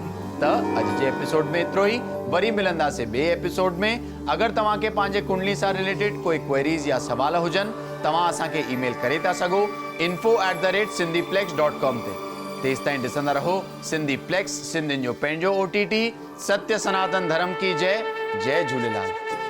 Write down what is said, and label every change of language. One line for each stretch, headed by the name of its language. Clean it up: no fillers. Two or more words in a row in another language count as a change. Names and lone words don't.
Sindhi: त अॼु जे एपिसोड में एतिरो ई, वरी मिलंदासीं ॿिए एपिसोड में। अगरि तव्हांखे पंहिंजे कुंडली सां रिलेटेड कोई क्वेरीज़ या सवाल हुजनि, तव्हां असांखे ईमेल करे था सघो info@cindyplex.com ते। तेसि ताईं ॾिसंदा रहो सिंधीप्लेक्स, सिंधियुनि जो पंहिंजो OTT।
Hindi: सत्य सनातन धर्म की जय। जय झूलेलाल।